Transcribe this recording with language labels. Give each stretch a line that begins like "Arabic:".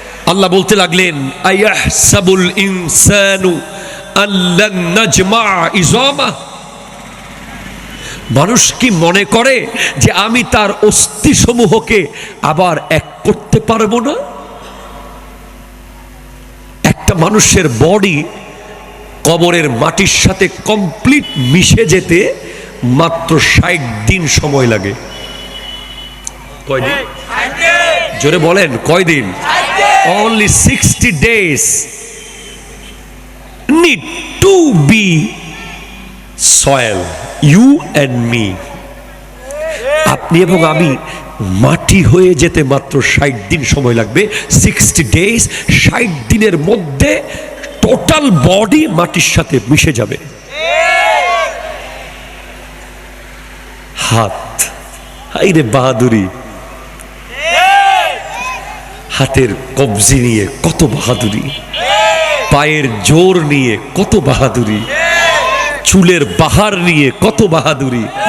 Bangla: আল্লাহ বলতে লাগলেন,
Arabic: আয়াহসাবুল ইনসানু আল্লান নাজমা ইজামা,
Bangla: মানুষ কি মনে করে যে আমি তার অস্থি সমূহকে আবার এক করতে পারবো না? একটা মানুষের বডি কবরের মাটির সাথে কমপ্লিট মিশে যেতে মাত্র 60 দিন সময় লাগে। কয়দিন? জোরে বলেন, কয়দিন?
English: only 60 days need to be soil, you and me.
Bangla: আপনি এবং আমি মাটি হয়ে যেতে মাত্র 60 দিন সময় লাগবে। 60 days, 60 দিনের মধ্যে টোটাল বডি মাটির সাথে মিশে যাবে। হাত, হাইরে বাহাদুরি, হাতের কবজি নিয়ে কত বাহাদুরি, পায়ের জোর নিয়ে কত বাহাদুরি, চুলের বাহার নিয়ে কত বাহাদুরি,